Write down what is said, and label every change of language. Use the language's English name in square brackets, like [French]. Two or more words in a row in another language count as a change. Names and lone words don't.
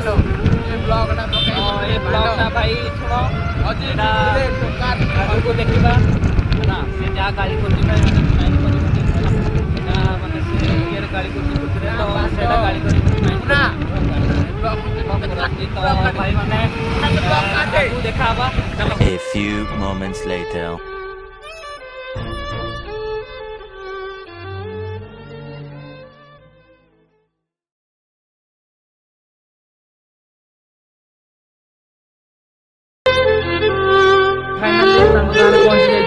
[Odia] ଏ ବ୍ଲଗ୍ ନା ଭାଇ ଶୁଣ, ଏଇଟା ଆଗକୁ ଦେଖିବା ହେଲା। ସେ ଯାହା ଗାଳି କରୁଛି ଭାଇ ମାନେ ମାଇଣ୍ଡ କରିବୁନି ହେଲା। ଏଇଟା ମାନେ ସେ ଇଏରେ ଗାଳି କରୁଛି ଖୁସିରେ, ତ ସେଇଟା ଗାଳି କରିବୁନି ମାଇଣ୍ଡ ତ ଭାଇ ମାନେ ଆଗକୁ ଦେଖା ହବା। ଚାଲ। [English] A few moments later. [Odia] ଫାଇନାଲି ତାଙ୍କ ଗାଁରେ ପହଞ୍ଚି ଯାଇଛୁ।